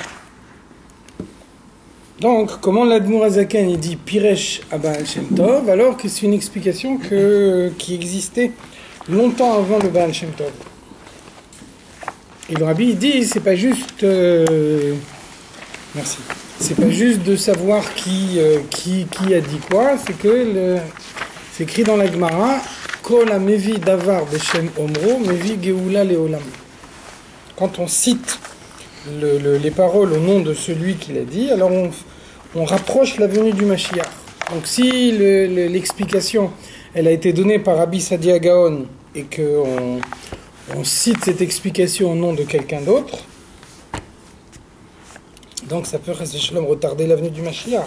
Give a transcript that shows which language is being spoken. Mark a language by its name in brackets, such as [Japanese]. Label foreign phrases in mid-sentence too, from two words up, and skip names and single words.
[French] Donc, comment l'Admour Azaken il dit Piresh Abal Shem Tov, alors que c'est une explication qui existait longtemps avant le Baal Shem Tov. Et le Rabbi il dit c'est pas juste merci. C'est pas juste de savoir qui a dit quoi, c'est que c'est écrit dans la Gemara [Hebrew] כל המביא דבר בשם אומרו מביא גאולה לעולם. [French] Quand on cite les paroles au nom de celui qui l'a dit, alors on rapproche la venue du Mashiach. Donc si l'explication elle a été donnée par Rabbi Sadi Agaon et qu'on cite cette explication au nom de quelqu'un d'autre, donc ça peut retarder la venue du Mashiach.